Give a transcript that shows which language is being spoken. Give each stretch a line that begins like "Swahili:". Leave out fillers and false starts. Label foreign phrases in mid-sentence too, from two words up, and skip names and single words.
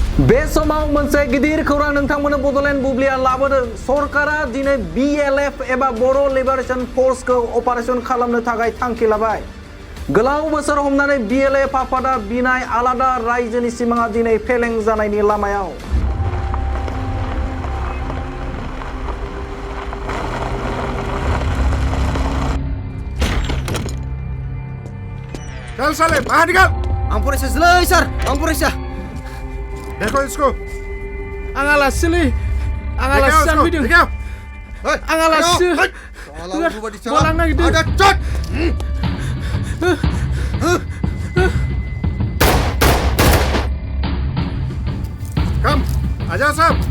Bodo: बे समाव मोनसे गिदिर खौरां नोंथांमोननो बड'लेण्ड बुब्लिया लाबोदों सरकारा दिनै BLF एबा बर' लिबारेशन फोर्सखौ अपारेशन खालामनो थाखाय थांखि लाबाय गोलाव बोसोर हमनानै BLF आफादा बिनाय आलादा रायजोनि सिमाङा दिनै फेलें जानायनि लामायाव
Hindi: चल साले बाहर निकल
Bodo: आं फरायसा जोलै सार आं फरायसा
Hindi: देखो इसको
Bodo: आं आलासिलै आं आलासि जानो फैदों आं आलासि बलांनो नागिरदों
Hindi: कम आजा साहब